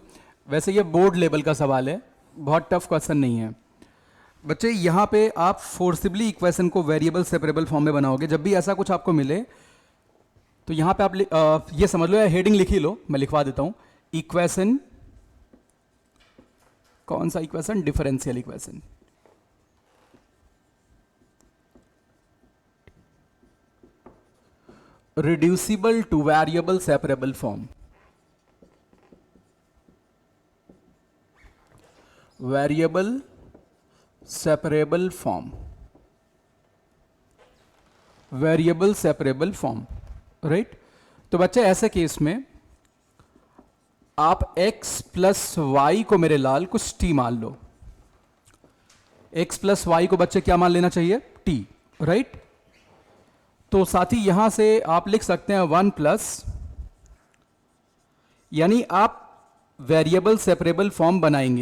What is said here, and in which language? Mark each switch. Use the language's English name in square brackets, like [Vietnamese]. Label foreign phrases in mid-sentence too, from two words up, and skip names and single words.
[Hindi] वैसे ये [English] board level [Hindi] का सवाल है, बहुत [English] tough question [Hindi] नहीं है बच्चे। यहाँ पे आप [English] forcibly equation [Hindi] को [English] variable separable form [Hindi] में बनाओगे। जब भी ऐसा कुछ आपको मिले तो यहाँ पे आप ये समझ लो, या हेडिंग लिख ही लो, मैं लिखवा देता हूँ। इक्वेशन, कौन सा इक्वेशन? [English] differential equation. reducible to variable separable form, variable separable form, variable separable form, [Hindi] राइट। तो बच्चे ऐसे केस में आप [English] x plus y [Hindi] को मेरे लाल कुछ t मान लो। [English] x plus y [Hindi] को बच्चे क्या मान लेना चाहिए? t, राइट। तो साथ ही यहां से आप लिख सकते हैं 1 प्लस, यानी आप [English] variable separable form [Hindi] बनाएंगे।